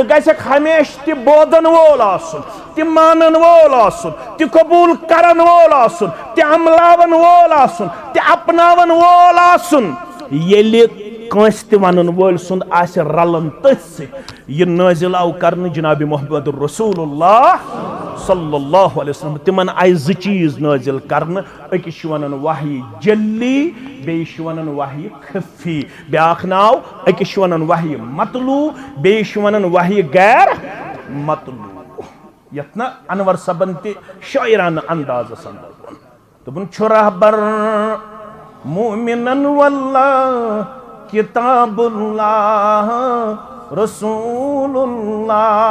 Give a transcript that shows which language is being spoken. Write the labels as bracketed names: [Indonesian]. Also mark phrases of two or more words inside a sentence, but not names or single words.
[Kashmiri] گژھکھ ہمیشہ تہِ بوزن وول آسُن تہِ مانن وول آسُن تہِ قبوٗل کرن وول آسُن تہِ عملاون وول آسُن تہِ اپناون وول آسُن ییٚلہِ کٲنٛسہِ تہِ ونن وٲلۍ سُنٛد آسہِ رلن تٔتھۍ سۭتۍ یہ نازل آو کرنے جناب محمد رسول اللہ [Arabic] صلی اللہ علیہ وسلم [Kashmiri] تمن آئی زٕ چیز نازل کرنے اکس ونن وحی جلی بیش ونن وحی خفی بیاکھ ناو اکس ونن وحی مطلوع بیش ونن وحی غیر مطلوع یتنا انور صبن تہ شاعرانہ انداز اندر دپن چھُ رہبر مومنن واللہ [Arabic] کتاب اللہ رسول اللہ